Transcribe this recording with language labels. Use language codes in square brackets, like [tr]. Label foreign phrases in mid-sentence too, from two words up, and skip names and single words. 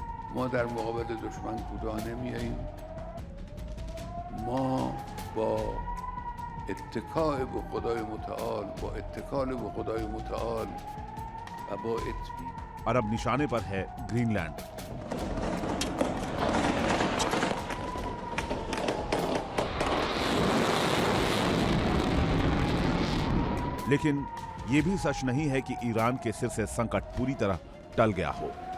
[fa] ما در مقابل دشمن کوتاه نمیاییم. ما با اتکاء به خدای متعال، با اتکال به خدای متعال و با اطمینان. [hi] और अब निशाने पर है ग्रीनलैंड। लेकिन यह भी सच नहीं है कि ईरान के सिर से संकट पूरी तरह टल गया हो।